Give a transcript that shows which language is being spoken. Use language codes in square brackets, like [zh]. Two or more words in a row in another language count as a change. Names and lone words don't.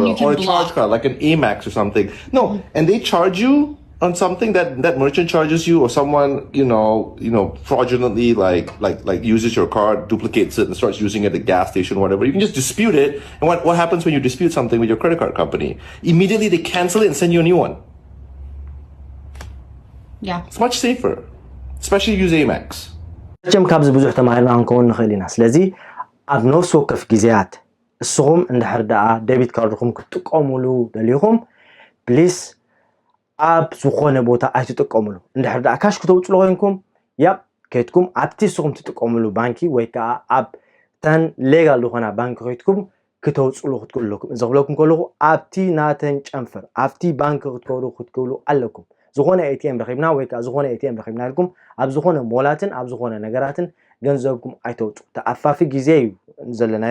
[en] or a charge card, like an Amex or something. No, and they charge you on something that merchant charges you, or someone fraudulently like uses your card, duplicates it, and starts using it at the gas station or whatever. You can just dispute it. And what happens when you dispute something with your credit card company? Immediately they cancel it and send you a new one. Yeah, it's much safer, especially use Amex. [ti] ጀም ካብዝ ብዙሕ ተማሂርና ክንከውን ንኽእል ኢና ስለዚ ኣብ ነፍሲ ወከፍ ግዜያት እስኹም እንድሕር ደኣ ዴቢት ካርድኩም ክትጥቀሙሉ ደሊኹም ፕሊስ ኣብ ዝኾነ ቦታ ኣይትጥቀሙሉ እንድሕር ደኣ ካሽ ክተውፅሉ ኮይንኩም ከይትኩም ኣብቲ እስኹም ትጥቀሙሉ ባንኪ ወይ ከዓ ኣብ ተን ሌጋል ዝኾና ባንኪ ከይትኩም ክተውፅሉ ክትክእለኩም ዝኽብለኩም ከለኹ ኣብቲ ናተን ጨንፈር ኣብቲ ባንኪ ክትከውሉ ኣለኩም ዝኾነ ኤቲኤም ረኺብና ወይ ከዓ ዝኾነ ኤቲኤም ረኺብና ኢልኩም ኣብ ዝኾነ ሞላትን ኣብ ዝኾነ ነገራትን ገንዘብኩም ኣይተውፁ ተኣፋፊ ግዜ እዩ ዘለናዮ